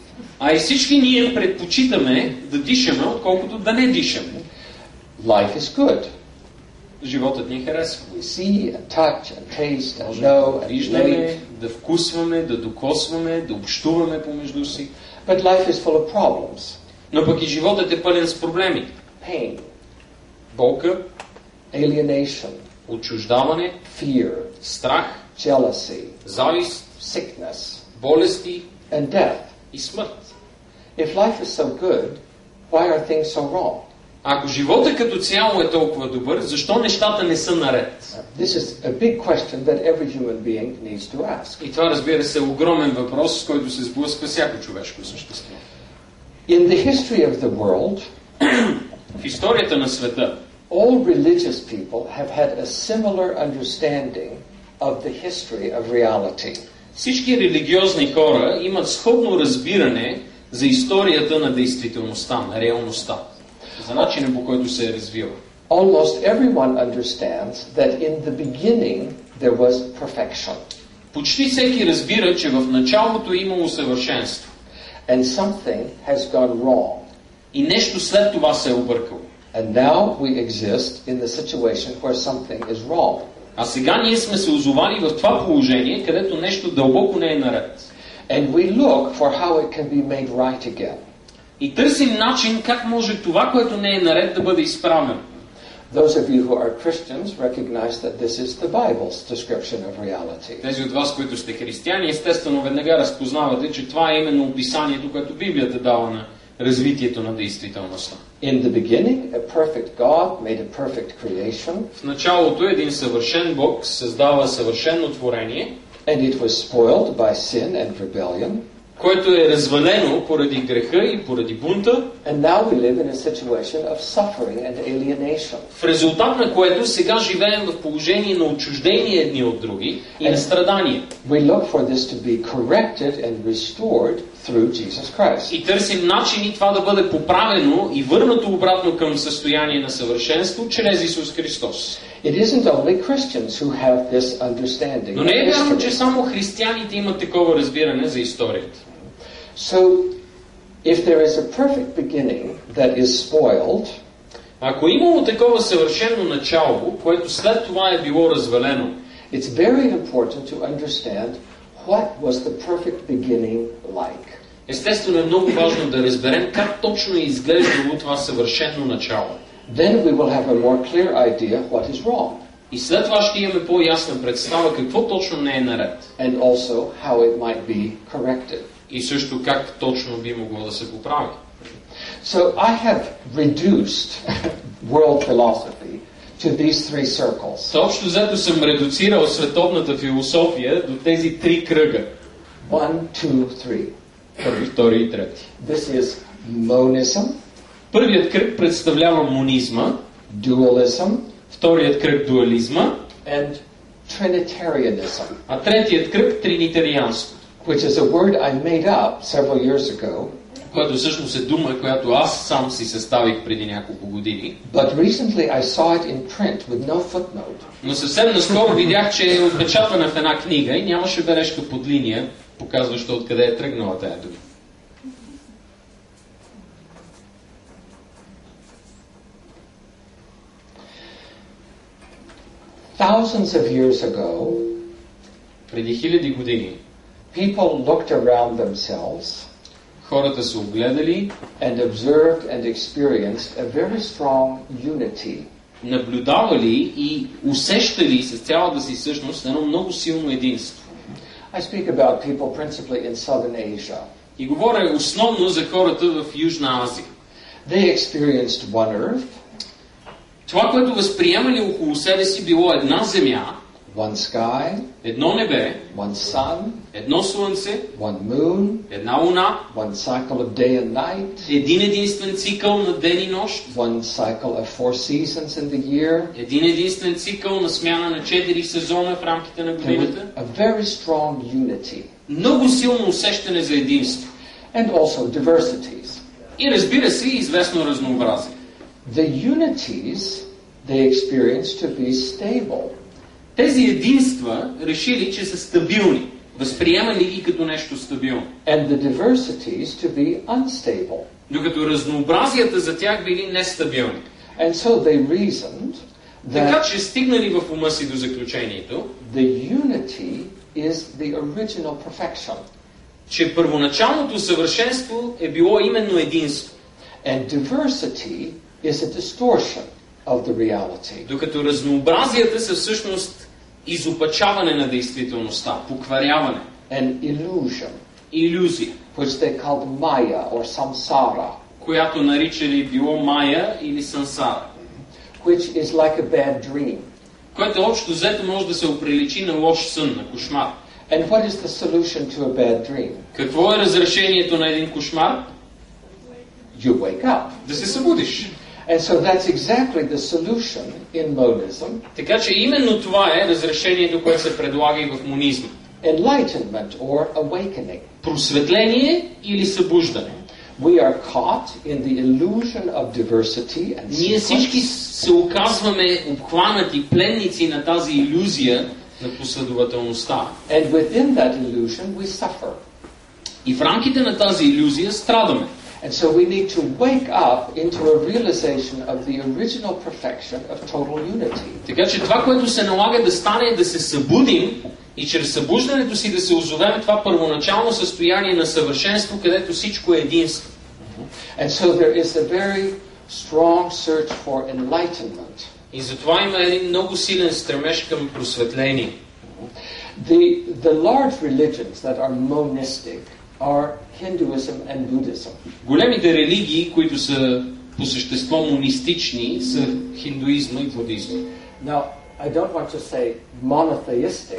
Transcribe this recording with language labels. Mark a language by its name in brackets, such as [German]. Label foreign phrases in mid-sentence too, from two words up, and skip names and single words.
[Bulgarian] А и всички ние предпочитаме да дишаме, отколкото да не дишаме. [English] Life is good. [Bulgarian] Животът ни харесва. [English] We see and touch and taste and [Bulgarian] Може [English] know [Bulgarian] да [English] and [Bulgarian] виждаме, [English] relate. [Bulgarian] да вкусваме, да докосваме, да общуваме помежду си. [English] But life is full of problems. [Bulgarian] Но пък и животът е пълен с проблеми. [English] Pain, [Bulgarian] Болка, [English] alienation, [Bulgarian] отчуждаване, [English] fear, [Bulgarian] страх, [English] jealousy, [Bulgarian] завист, [English] sickness, [Bulgarian] болести [English] and death. [Bulgarian] и смърт. [English] If life is so good, why are things so wrong? [Bulgarian] Ако живота като цяло е толкова добър, защо нещата не са наред? [English] This is a big question that every human being needs to ask. [Bulgarian] И това, разбира се, е огромен въпрос, с който се сблъсква всяко човешко същество. [English] In the history of the world, [Bulgarian] в историята на света, [English] all religious people have had a similar understanding of the history of reality. [Bulgarian] Всички религиозни хора имат сходно разбиране за историята на действителността, на реалността, за начина, по който се е развила. [English] Almost everyone understands that in the beginning there was perfection. [Bulgarian] Почти всеки разбира, че в началото е имало съвършенство. [English] And something has gone wrong. [Bulgarian] И нещо след това се е объркало. [English] And now we exist in the situation where something is wrong. [Bulgarian] А сега ние сме се озовали в това положение, където нещо дълбоко не е наред. [English] And we look for how it can be made right again. [Bulgarian] И търсим начин как може това, което не е наред, да бъде изправено. [English] Those of you who are Christians recognize that this is the Bible's description of reality. [Bulgarian] Тези от вас, които сте християни, естествено веднага разпознавате, че това е именно описанието, което Библията дава на развитието на действителността. [English] In the beginning, a perfect God made a perfect creation. [Bulgarian] В началото един съвършен Бог създава съвършено творение, [English] And it was spoiled by sin and rebellion. [Bulgarian] което е развалено поради греха и поради бунта. [English] And now we live in a situation of suffering and alienation. [Bulgarian] В резултат на което сега живеем в положение на отчуждение едни от други и на страдание. [English] We look for this to be corrected and restored through Jesus Christ. [Bulgarian] И търсим начини това да бъде поправено и върнато обратно към състояние на съвършенство чрез Исус Христос. [English] It isn't only Christians who have this understanding. [Bulgarian] Но не е вярно, че само християните имат такова разбиране за историята. [English] So, if there is a perfect beginning that is spoiled, [Bulgarian] ако имало такова съвършено начало, което след това е било развалено, [English] it's very important to understand what was the perfect beginning like. [Bulgarian] Естествено е много важно да разберем как точно е изглеждало това съвършено начало. [English] Then we will have a more clear idea what is wrong. [Bulgarian] И след това ще имаме по-ясна представа какво точно не е наред. [English] And also how it might be corrected. [Bulgarian] И също как точно би могло да се поправи. [English] So I have reduced world philosophy to these three circles. [Bulgarian] Общо взето съм редуцирал световната философия до тези три кръга. [English] 1, 2, 3. [Bulgarian] Първи, втори и трети. [English] This is monism. [Bulgarian] Първият кръг представлява монизма, [English] Dualism. [Bulgarian] вторият кръг дуализма [English] And Trinitarianism. [Bulgarian] А третият кръг тринитарианство. [English] Which is a word I made up several years ago. [Bulgarian] Което всъщност е дума, която аз сам си съставих преди няколко години. [English] But recently I saw it in print with no footnote. [Bulgarian] Но съвсем наскоро видях, че е отпечатана в една книга и нямаше бележка под линия, показваща откъде е тръгнала тая дума. [English] Thousands of years ago, [Bulgarian] преди хиляди години, [English] people looked around themselves, [Bulgarian] хората се огледали [English] and observed and experienced a very strong unity. [Bulgarian] Наблюдавали и усещали с цялата си същност едно много силно единство. [English] I speak about people principally in Southern Asia. [Bulgarian] И говоря основно за хората в Южна Азия. [English] They experienced one earth. [Bulgarian] Това, което възприемали около себе си, било една земя, [English] one sky, [Bulgarian] едно небе, [English] one sun, [Bulgarian] едно слънце, [English] one moon, [Bulgarian] една луна, [English] one cycle of day and night, [Bulgarian] един единствен цикъл на ден и нощ, [English] one cycle of 4 seasons in the year, [Bulgarian] един единствен цикъл на смяна на 4 сезона в рамките на годината. [English] A very strong unity. [Bulgarian] Много силно усещане за единство. [English] And also diversities. [Bulgarian] И разбира се, известно разнообразие. [English] The unities they experienced to be stable. [Bulgarian] Тези единства решили, че са стабилни. Възприемали ги като нещо стабилно. [English] And the diversities to be unstable. [Bulgarian] Докато разнообразията за тях били нестабилни. [English] And so they reasoned [Bulgarian] така [English] that [Bulgarian] че стигнали в ума си до заключението, [English] the unity is the original perfection. [Bulgarian] Че първоначалното съвършенство е било именно единство. [English] And diversity is a distortion of the reality. [Bulgarian] Докато разнообразията са всъщност изопачаване на действителността, покваряване. [English] An illusion. [Bulgarian] Илюзия. [English] Which they called Maya or Samsara. [Bulgarian] която наричали било Майя или Сансара, [English] which is like a bad dream. [Bulgarian] което общо взето може да се оприличи на лош сън, на кошмар. [English] And what is the solution to a bad dream? [Bulgarian] Какво е разрешението на един кошмар? [English] You wake up. [Bulgarian] Да се събудиш. [English] And so that's exactly the solution in monism. [Bulgarian] Така че именно това е разрешението, което се предлага и в монизма. [English] Enlightenment or awakening. [Bulgarian] Просветление или събуждане. [English] We are caught in the illusion of diversity and [Bulgarian] Ние всички [English] sequence. [Bulgarian] се оказваме обхванати, пленници на тази илюзия на последователността. [English] And within that illusion we suffer. [Bulgarian] И в рамките на тази илюзия страдаме. [English] And so we need to wake up into a realization of the original perfection of total unity. [Bulgarian] Така че това, което се налага да стане, е да се събудим и чрез събуждането си да се озовем това първоначално състояние на съвършенство, където всичко е единство. [English] And so there is a very strong search for enlightenment. [Bulgarian] И затова има един много силен стремеж към просветление. [English] The large religions that are monistic are Hinduism and Buddhism. [Bulgarian] Големите религии, които са по същество монистични, са хиндуизма и будизма. [English] Now, I don't want to say monotheistic,